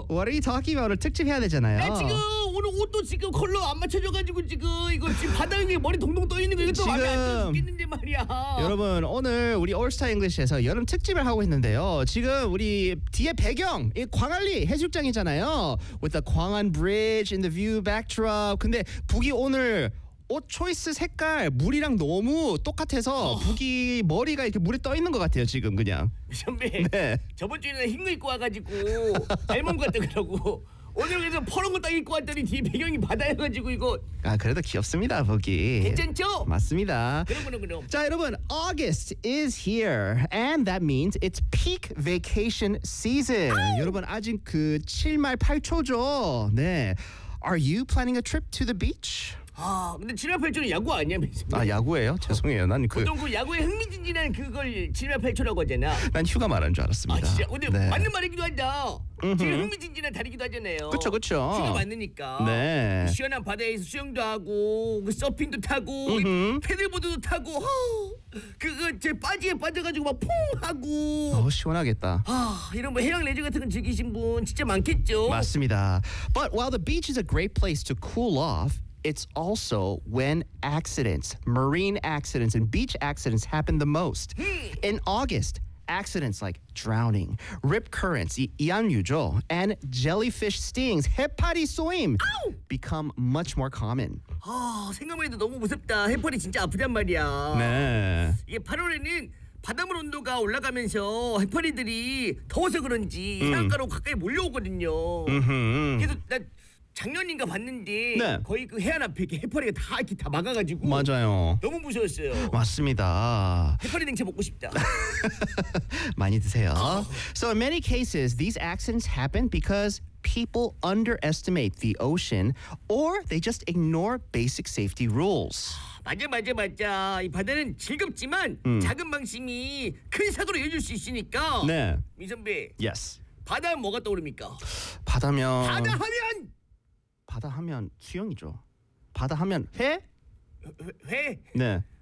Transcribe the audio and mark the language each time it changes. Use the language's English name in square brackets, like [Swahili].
[English] What are you talking about? [Korean] 오늘 특집해야 되잖아요. 나 지금 오늘 옷도 지금 컬러 안 맞춰줘가지고 지금 이거 지금 바닥 위에 머리 동동 떠있는 거 이거 또 마음에 안 떠 죽겠는데 말이야. 여러분 오늘 우리 올스타 잉글리시에서 여름 특집을 하고 있는데요. 지금 우리 뒤에 배경 이 광안리 해수욕장이잖아요. [English] With the 광안 bridge in the view backdrop. [Korean] 근데 북이 오늘 옷 초이스 색깔 물이랑 너무 똑같아서 북이 머리가 이렇게 물에 떠있는 것 같아요 지금 그냥. 선배 네. 저번 주에는 흰 거 입고 와가지고 알몸 같다 그러고 오늘 그래서 파란 거 딱 입고 왔더니 뒤 배경이 바다여가지고 이거 아 그래도 귀엽습니다 북이. 괜찮죠? 맞습니다. 그럼. 자 여러분 [English] August is here and that means it's peak vacation season. [Korean] 아우! 여러분 아직 그 7말 8초죠. 네. [English] Are you planning a trip to the beach? [Korean] 아 근데 7월 8초는 야구 아니야? 아 야구예요? 죄송해요. 난 그 보통 그 야구의 흥미진진한 그걸 7월 8초라고 하잖아. 난 휴가 말하는 줄 알았습니다. 아 진짜? 근데 네. 맞는 말이기도 한다. 음흠. 지금 흥미진진한 달이기도 하잖아요. 그렇죠, 그렇죠. 휴가 맞으니까. 네. 시원한 바다에서 수영도 하고 그 서핑도 타고 패들보드도 타고 그거 제 바지에 빠져가지고 막 퐁 하고 어, 시원하겠다. 아 이런 뭐 해양 레저 같은 거 즐기신 분 진짜 많겠죠? 맞습니다. [English] But while the beach is a great place to cool off, it's also when accidents, marine accidents and beach accidents happen the most. In August, accidents like drowning, rip currents, 이안유조, and jellyfish stings, 해파리 쏘임, become much more common. [Korean] 아, 생각만 해도 너무 무섭다. 해파리 진짜 아프단 말이야. 네. 이게 8월에는 바닷물 온도가 올라가면서 해파리들이 더워서 그런지 해안가로 가까이 몰려오거든요. 그래서 나 작년인가 봤는데 네. 거의 그 해안 앞에 해파리가 다 이렇게 다 막아가지고 맞아요. 너무 무서웠어요. 맞습니다. 해파리 냉채 먹고 싶다. 많이 드세요. [English] So in many cases, these accidents happen because people underestimate the ocean or they just ignore basic safety rules. [Korean] 맞아. 이 바다는 즐겁지만 작은 방심이 큰 사고로 이어질 수 있으니까. 네. 민선배. [English] Yes. [Korean] 바다는 뭐가 떠오릅니까? 바다면. 바다하면. 바다 하면 수영이죠. 바다 하면 회? 회? 네.